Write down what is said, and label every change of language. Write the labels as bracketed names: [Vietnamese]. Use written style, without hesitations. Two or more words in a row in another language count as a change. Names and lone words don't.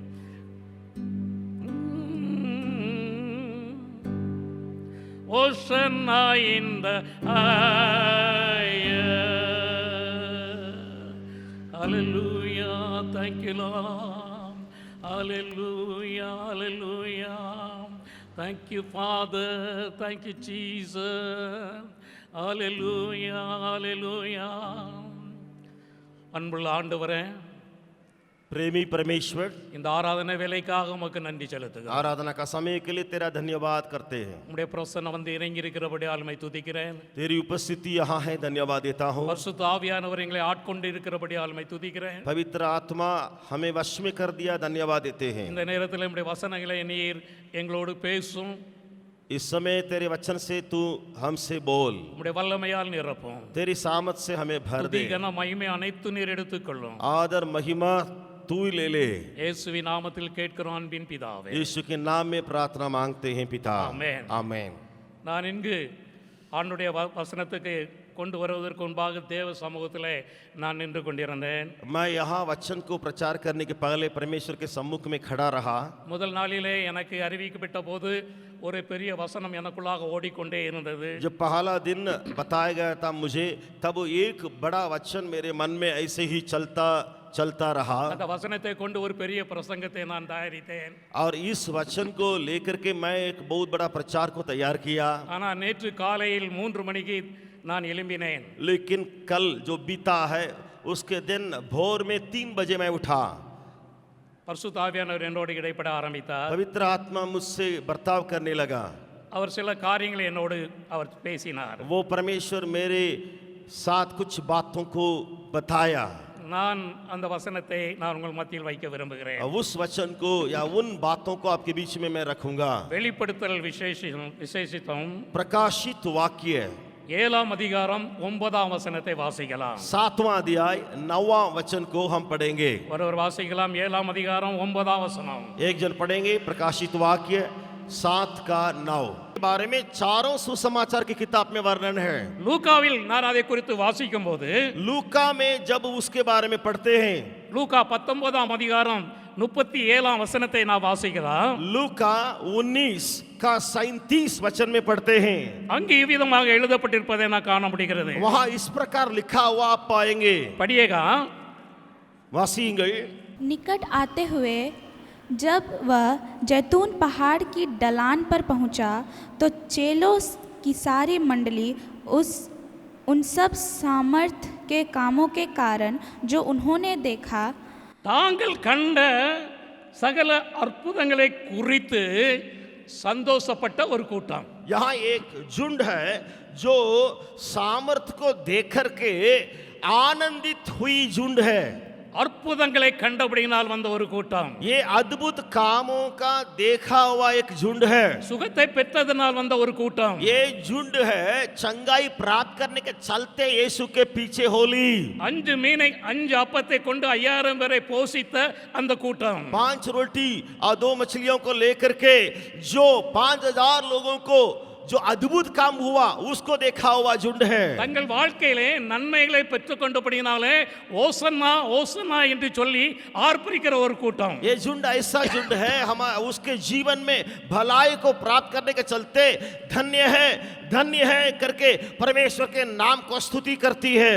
[English] Hosanna in the higher. Hallelujah, thank you, Lord. Hallelujah, hallelujah. Thank you, Father. Thank you, Jesus. Hallelujah, hallelujah. [Tamil] அன்புள்ள ஆண்டவரே, [Hindi] प्रेमी परमेश्वर, [Tamil] இந்த ஆராதனை வேலைக்காக உமக்கு நன்றி செலுத்துகிறேன். [Hindi] आराधना का समय के लिए तेरा धन्यवाद करते हैं। [Tamil] உம்முடைய பிரசன்னம் வந்து இறங்கி இருக்கிறபடி ஆளுமை துதிக்கிறேன். [Hindi] तेरी उपस्थिति यहाँ है, धन्यवाद देता हूँ। [Tamil] பரிசுத்த ஆவியானவர் எங்களை ஆட்கொண்டு இருக்கிறபடி ஆளுமை துதிக்கிறேன். [Hindi] पवित्र आत्मा हमें वश में कर दिया, धन्यवाद देते हैं। [Tamil] இந்த நேரத்தில் நம்முடைய வசனங்களை நீர் எங்களோடு பேசும். [Hindi] इस समय तेरे वचन से तू हमसे बोल, [Tamil] உம்முடைய வல்லமையால் நிரப்பும். [Hindi] तेरी सामत से हमें भर [Tamil] துதி [Hindi] दे। [Tamil] கன மகிமை அனைத்து நீர் எடுத்துக்கொள்ளும். [Hindi] आदर महिमा तू ही ले ले। [Tamil] இயேசுவின் நாமத்தில் கேட்கிறோம் அன்பின் பிதாவே. [Hindi] यीशु के नाम में प्रार्थना मांगते हैं पिता, आमेन। आमेन। [Tamil] நான் இங்கு ஆண்டுடைய வசனத்துக்கு கொண்டு வருவதற்கு முன்பாக தேவ சமூகத்திலே நான் நின்று கொண்டிருந்தேன். [Hindi] मैं यहाँ वचन को प्रचार करने के पहले परमेश्वर के सम्मुख में खड़ा रहा। [Tamil] முதல் நாளிலே எனக்கு அறிவிக்கப்பட்ட போது ஒரு பெரிய வசனம் எனக்குள்ளாக ஓடிக்கொண்டே இருந்தது. [Hindi] जब पहला दिन बताया गया था मुझे, तब एक बड़ा वचन मेरे मन में ऐसे ही चलता रहा। [Tamil] அந்த வசனத்தை கொண்டு ஒரு பெரிய பிரசங்கத்தை நான் தயாரித்தேன். [Hindi] और इस वचन को लेकर के मैं एक बहुत बड़ा प्रचार को तैयार किया। [Tamil] ஆனால் நேற்று காலையில் 3 மணிக்கு நான் எழும்பினேன். [Hindi] लेकिन कल जो बीता है उसके दिन भोर में 3 बजे मैं उठा। [Tamil] பரிசுத்த ஆவியானவர் என்னோடு இடைப்பட ஆரம்பித்தார். [Hindi] पवित्र आत्मा मुझसे बर्ताव करने लगा। [Tamil] அவர் சில காரியங்களை என்னோடு அவர் பேசினார். [Hindi] वो परमेश्वर मेरे साथ कुछ बातों को बताया। [Tamil] நான் அந்த வசனத்தை நான் உங்கள் மத்தியில் வைக்க விரும்புகிறேன். [Hindi] उस वचन को या उन बातों को आपके बीच में मैं रखूंगा। [Tamil] வெளிப்படுத்தல் விசேஷித்தம் [Hindi] प्रकाशित वाक्य [Tamil] 7ஆம் அதிகாரம் 9ஆம் வசனத்தை வாசிக்கலாம். [Hindi] 7वां अध्याय 9वां वचन को हम पढ़ेंगे। [Tamil] ஒருவர் வாசிக்கலாம். 7ஆம் அதிகாரம் 9ஆம் வசனம். [Hindi] एक जन पढ़ेंगे प्रकाशित वाक्य 7 का 9 के बारे में। चारों सुसमाचार की किताब में वर्णन है। [Tamil] லூக்காவில் நான் அதை குறித்து வாசிக்கும் போது, [Hindi] लूका में जब उसके बारे में पढ़ते हैं, [Tamil] லூக்கா 19ஆம் அதிகாரம் 37ஆம் வசனத்தை நான் வாசிக்கலாம். [Hindi] लूका 19 का 37 वचन में पढ़ते हैं। [Tamil] அங்கு இவ்விதமாக எழுதப்பட்டிருப்பதை நான் காண முடிகிறது. [Hindi] वहां इस प्रकार लिखा हुआ आप पाएंगे। [Tamil] படியேகா. वासिंगल। [Hindi] निकट आते हुए जब वह जैतून पहाड़ की ढलान पर पहुंचा, तो चेलों की सारी मंडली उन सब सामर्थ के कामों के कारण जो उन्होंने देखा, [Tamil] தாங்கள் கண்ட சகல அற்புதங்களை குறித்து சந்தோஷப்பட்ட ஒரு கூட்டம். [Hindi] यहाँ एक झुंड है जो सामर्थ को देख करके आनंदित हुई झुंड है। [Tamil] அற்புதங்களை கண்டபடியினால் வந்த ஒரு கூட்டம். [Hindi] ये अद्भुत कामों का देखा हुआ एक झुंड है। [Tamil] சுகத்தை பெற்றதனால் வந்த ஒரு கூட்டம். [Hindi] ये झुंड है चंगाई प्राप्त करने के चलते यीशु के पीछे होली। [Tamil] 5 மீனை 5 அப்பத்தை கொண்டு 5000 பேரை போஷித்த அந்த கூட்டம். [Hindi] 5 रोटी और 2 मछलियों को लेकर के जो 5000 लोगों को जो अद्भुत काम हुआ उसको देखा हुआ झुंड है। [Tamil] தங்கள் வாழ்க்கையிலே நன்மைகளை பெற்றுக்கொண்டபடியினாலே ஓசன்னா ஓசன்னா என்று சொல்லி ஆர்ப்பரிக்கிற ஒரு கூட்டம். [Hindi] ये झुंड ऐसा झुंड है, हम उसके जीवन में भलाई को प्राप्त करने के चलते धन्य है करके परमेश्वर के नाम को स्तुति करती है।